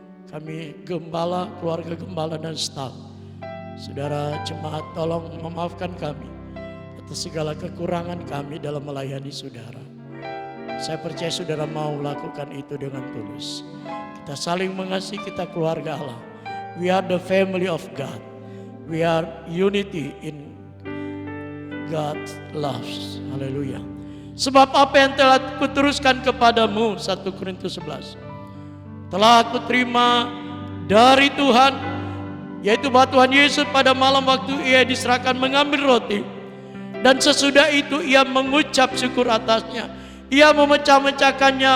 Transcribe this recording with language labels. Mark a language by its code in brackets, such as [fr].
[id] Kami gembala, keluarga gembala dan staf. Saudara jemaat tolong memaafkan kami atas segala kekurangan kami dalam melayani saudara. Saya percaya saudara mau lakukan itu dengan tulus. Kita saling mengasihi, kita keluarga Allah. [en] We are the family of God. We are unity in God's love. [id] Haleluya. Sebab apa yang telah kuteruskan kepadamu, 1 Korintus 11. Telah aku terima dari Tuhan, yaitu bahwa Tuhan Yesus pada malam waktu Ia diserahkan mengambil roti. Dan sesudah itu Ia mengucap syukur atasnya. Ia memecah-mecahkannya.